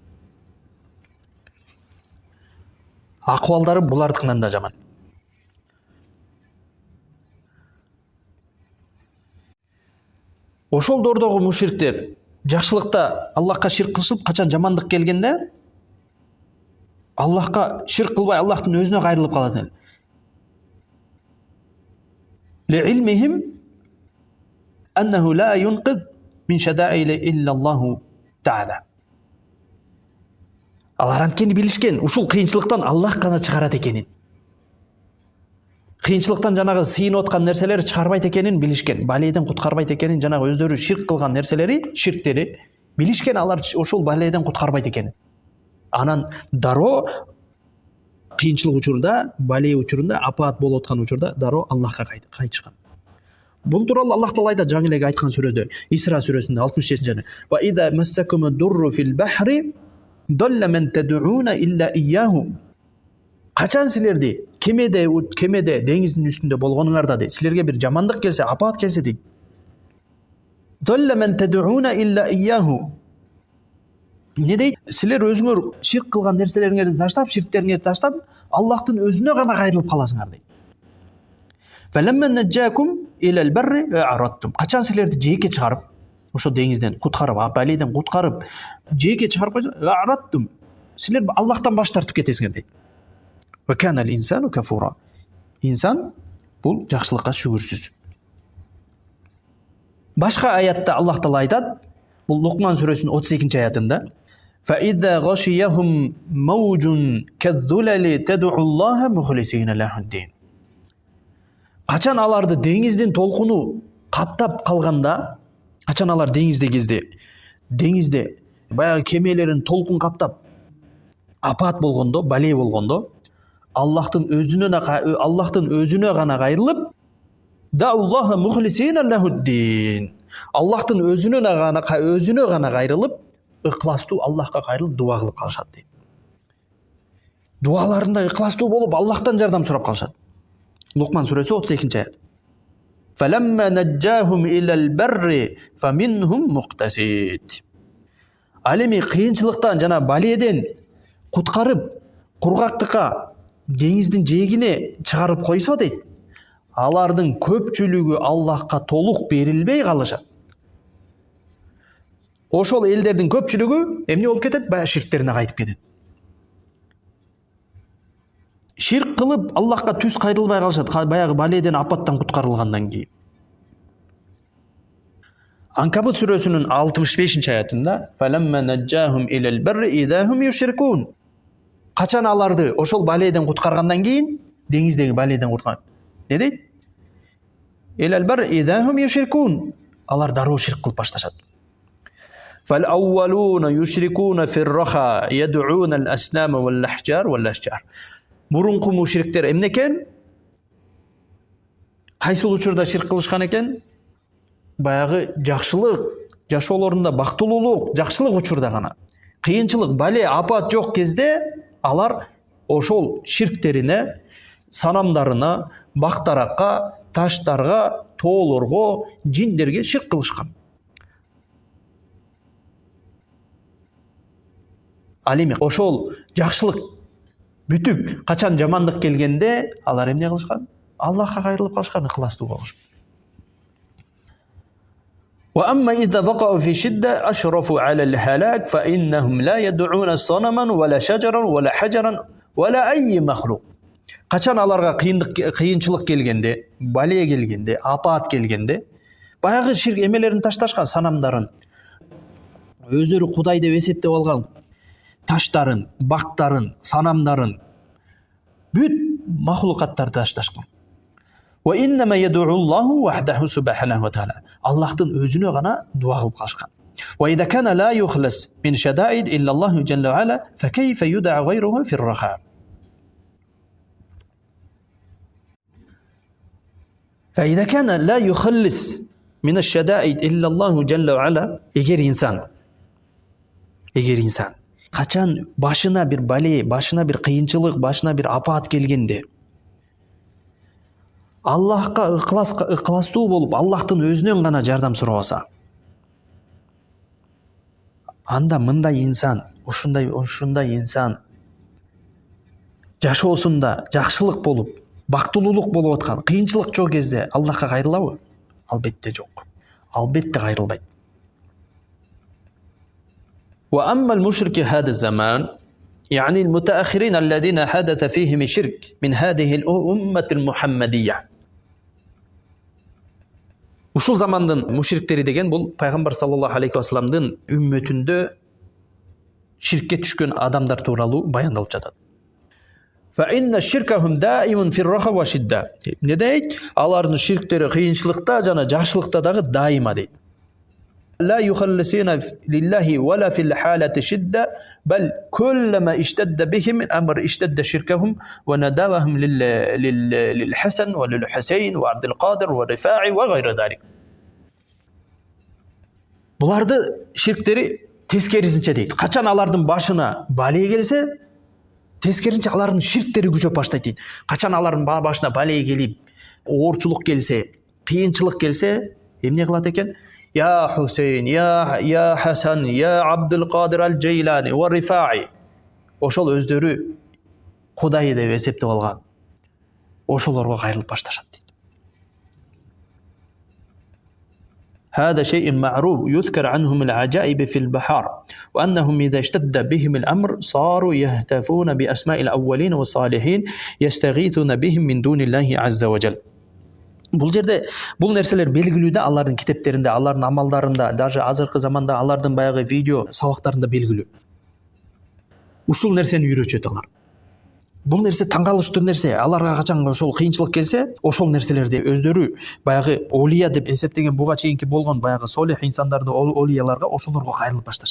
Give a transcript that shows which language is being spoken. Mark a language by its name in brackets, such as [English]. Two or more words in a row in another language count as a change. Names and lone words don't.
[Kyrgyz] Акыбалдары булардыкынан да жаман. Ошол доордогу мушриктер жакшылыкта Аллахка ширк кылышып, качан жамандык келгенде Аллахка ширк кылбай Аллахтын өзүнө кайрылып калат. [Arabic] لعلمهم أنه لا ينقذ من الشدائد إلا الله تعالى. [Kyrgyz] Алар анткени билишкен, ушул кыйынчылыктан Аллах гана чыгарат экенин. Кыйынчылыктан жанагы сыйынып аткан нерселер чыгарбайт экенин билишкен. Баледен куткарбайт экенин, жанагы өздөрү ширк кылган нерселери, ширктери билишкен, алар ошол баледен куткарбайт экенин. Анан дароо кыйынчылык учурда, бале учурунда, апаат болуп аткан учурда дароо Аллахка кайтышкан. Бул тууралуу Аллах Таала айтат жаңы эле айткан сүрөдө, Исра сүрөсүндө 67-жы. [Arabic] وإذا مسكم الضر في البحر ضل من تدعون إلا إياه. [Kyrgyz] Качан силерди кемеде деңиздин үстүндө болгонуңарда дейт, силерге бир жамандык келсе, апаат келсе дейт. [Arabic] ضل من تدعون إلا إياه. [Kyrgyz] Не дейт? Силер өзүңөр ширк кылган нерселериңерди таштап, ширктериңерди таштап, Аллахтын өзүнө гана кайрылып каласыңар дейт. [Arabic] فلما نجاكم إلى البر أعرضتم. [Kyrgyz] Качан силерди жээкке чыгарып, ошо деңизден куткарып, баледен куткарып, жээкке чыгарып койсо, а'радтум. Силер Аллахтан баш тартып кетесиңер дейт. [Arabic] وكان الإنسان كفورا. [Kyrgyz] Инсан бул жакшылыкка шүгүрсүз. Башка аятта Аллах Таала айтат, бул Лукман сүрөсүнүн 32-аятында: [Arabic] "فإذا غشيهم موج كالظلل دعوا الله مخلصين له الدين." [Kyrgyz] Качан аларды деңиздин толкуну каптап калганда, качан алар деңизде баягы кемелерин толкун каптап апаат болгондо, бале болгондо, Аллахтын өзүнө гана кайрылып, [Arabic] دعوا الله مخلصين له الدين. [Kyrgyz] Аллахтын өзүнө гана кайрылып, ыкластуу Аллахка кайрылып дуа кылып калышат дейт. Дуаларында ыкластуу болуп Аллахтан жардам сурап калышат. Лукман сүрөсү 32-аят. [Arabic] فلما نجاهم إلى البر فمنهم مقتصد. [Kyrgyz] Ал эми кыйынчылыктан жана баледен куткарып, кургактыкка, деңиздин жээгине чыгарып койсо дейт, алардын көпчүлүгү Аллахка толук берилбей калышат. Ошол элдердин көпчүлүгү эмне болуп кетет? Баягы ширктерине кайтып кетет. Ширк кылып Аллахка түз кайрылбай калышат, баягы баледен, апаттан куткарылгандан кийин. Анкабут сүрөсүнүн 65-аятында: [Arabic] "فلما نجاهم إلى البر إذا هم يشركون." [Kyrgyz] Качан аларды ошол баледен куткаргандан кийин, деңиздеги баледен куткарып, не дейт? [Arabic] إلى البر إذا هم يشركون. [Kyrgyz] Алар дароо ширк кылып башташат. [Arabic] فالأولون يشركون في الرخاء يدعون الأصنام والأحجار والأشجار. [Kyrgyz] Бурунку мушриктер эмне экен? Кайсыл учурда ширк кылышкан экен? Баягы жакшылык, жашоолорунда бактылуулук, жакшылык учурда гана. Кыйынчылык, бале, апат жок кезде алар ошол ширктерине, санамдарына, бактаракка, таштарга, тоолорго, жиндерге ширк кылышкан. Ал эми ошол жакшылык бүтүп, качан жамандык келгенде алар эмне кылышкан? Аллахка кайрылып калышкан, ыхластуу болушпу. [Arabic] وأما إذا وقعوا في شدة أشرفوا على الهلاك فإنهم لا يدعون صنما ولا شجرا ولا حجرا ولا أي مخلوق. [Kyrgyz] Качан аларга кыйынчылык келгенде, бале келгенде, апат келгенде, баягы ширк эмелерин ташташкан, санамдарын, өздөрү Кудай деп эсептеп алган таштарын, бактарын, санамдарын, бүт махлукаттарды ташташкан. [Arabic] وإنما يدعو الله وحده سبحانه وتعالى. [Kyrgyz] Аллахтын өзүнө гана дуа кылып калышкан. [Arabic] وإذا كان لا يخلص من شدائد إلا الله جل وعلا فكيف يدعى غيره في الرخاء. فإذا كان لا يخلص من الشدائد إلا الله جل وعلا, [Kyrgyz] эгер инсан качан башына бир бале, башына бир кыйынчылык, башына бир апат келгенде Аллахка ыкластуу болуп, Аллахтын өзүнөн гана жардам сурабаса, анда мындай инсан, ушундай инсан жашоосунда жакшылык болуп, бактылуулук болуп аткан, кыйынчылык жок кезде Аллахка кайрылабы? Албетте жок. Албетте кайрылбайт. [Arabic] وأما المشرك هذا الزمان يعني المتأخرين الذين حدث فيهم الشرك من هذه الأمة المحمدية. [Kyrgyz] Ушул замандын мушриктери деген бул пайгамбар [Arabic] صلى الله عليه وسلم [Kyrgyz] үммөтүндө ширкке түшкөн адамдар тууралуу баяндалып жатат. [Arabic] فإن شركهم دائم في الرخاء والشدة. [Kyrgyz] Не дейт? Алардын ширктери кыйынчылыкта жана жакшылыкта дагы дайыма дейт. [Arabic] لا يخلصون لله ولا في الحالة شدة بل كلما اشتد بهم الأمر اشتد شركهم ونداوهم للحسن وللحسين وعبد القادر والرفاعي وغير ذلك. [Kyrgyz] Буларды ширктери тескерисинче дейт. Качан алардын башына бале келсе, тескерисинче алардын ширктери күчөп баштайт дейт. Качан алардын башына бале келип, оорчулук келсе, кыйынчылык келсе, эмне кылат экен? [Arabic] يا حسين يا حسن يا عبد القادر الجيلاني والرفاعي. [Kyrgyz] Ошол өздөрү Кудай деп эсептеп алган. Ошолорго кайрылып башташат дейт. [Arabic] هذا شيء معروف يذكر عنهم العجائب في البحار وأنهم إذا اشتد بهم الأمر صاروا يهتفون بأسماء الأولين والصالحين يستغيثون بهم من دون الله عز وجل. [Kyrgyz] Бул жерде бул нерселер белгилүү да, алардын китептеринде, алардын амалдарында, даже азыркы заманда алардын баягы видео сабактарында белгилүү. Ушул нерсени үйрөтөт алар. Бул нерсе таң калыштуу нерсе. Аларга качан ошол кыйынчылык келсе, ошол нерселерди өздөрү баягы олия деп эсептеген буга чейинки болгон баягы солих инсандарды, олияларга, ошолорго кайрылып башташат.